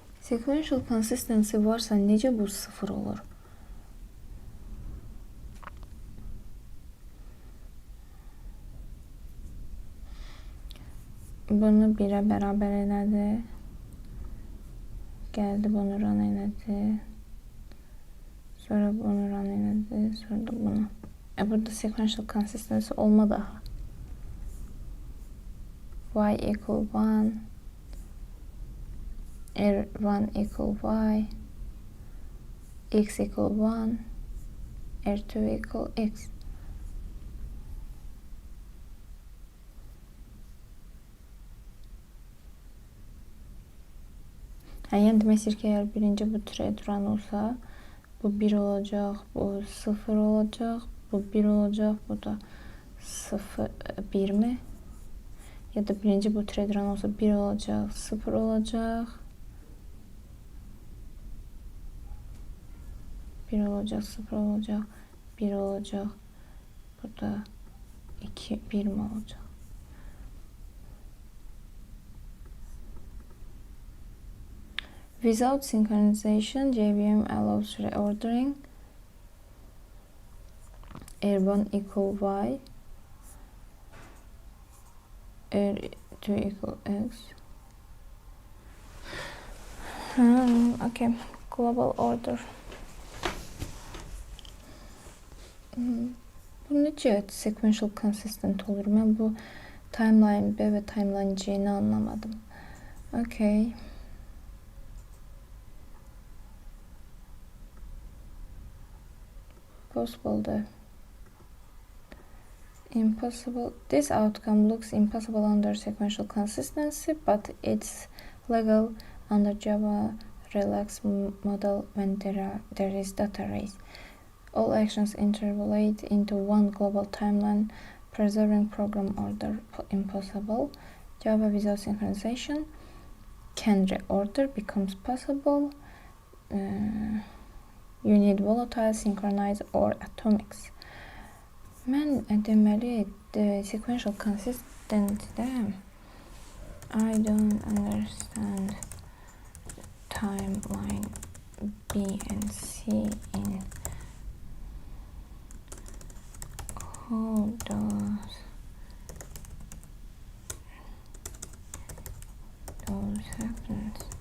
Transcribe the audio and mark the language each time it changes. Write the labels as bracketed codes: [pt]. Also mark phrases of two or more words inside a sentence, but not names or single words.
[en] Sequential consistency [az] varsa necə bu sıfır olur? Bunu 1'ə bərabər elədi. Gəldi bunu run elədi. Sonra bunu run elədi. Sonra da bunu. Burada [en] sequential consistency [az] olmadı aha. [en] Y equal 1. R1 equal Y. X equal 1. R2 equal X. [az] Yəni demək istəyir ki, əgər birinci bu thread run olsa, bu 1 olacaq, bu 0 olacaq, bu 1 olacaq, bu da 0, 1 mi? Ya da birinci bu thread run olsa 1 olacaq, 0 olacaq, 1 olacaq, 0 olacaq, 1 olacaq, bu da 2, 1 mi olacaq? [en] Without synchronization, JVM allows reordering. R1 equal Y. R2 equal X. Okay, global order. [az] Bu necə [en] sequential consistent [az] olur? Mən bu timeline B və timeline C'ni anlamadım. [en] Okay. Possible. Impossible. This outcome looks impossible under sequential consistency, but it's legal under Java relaxed model when there is data race. All actions interpolate into one global timeline, preserving program order. Impossible. Java without synchronization. Can reorder becomes possible. You need volatile, synchronized, or atomics. [az] Mən deməli [en] sequential consistent'də I don't understand timeline B and C in how does those happen?